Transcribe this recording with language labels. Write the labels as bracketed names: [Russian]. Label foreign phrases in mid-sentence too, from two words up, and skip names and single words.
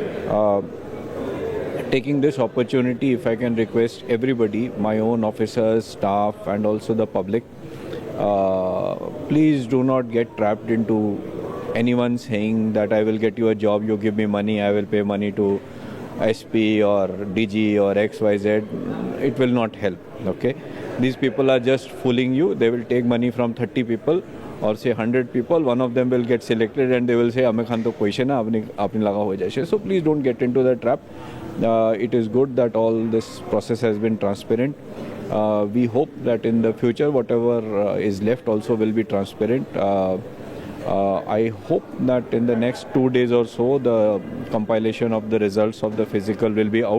[English] Taking this opportunity, if I can request everybody, my own officers, staff and also the public, please do not get trapped into anyone saying that I will get you a job, you give me money, I will pay money to SP or DG or XYZ. It will not help, okay? These people are just fooling you. They will take money from 30 people or say 100 people. One of them will get selected and they will say, [Naga Pidgin] Ame khan to question hai, aapne laga ho jaye. [English] So please don't get into the trap. It is good that all this process has been transparent. We hope that in the future, whatever is left also will be transparent. I hope that in the next 2 days or so, the compilation of the results of the physical will be out.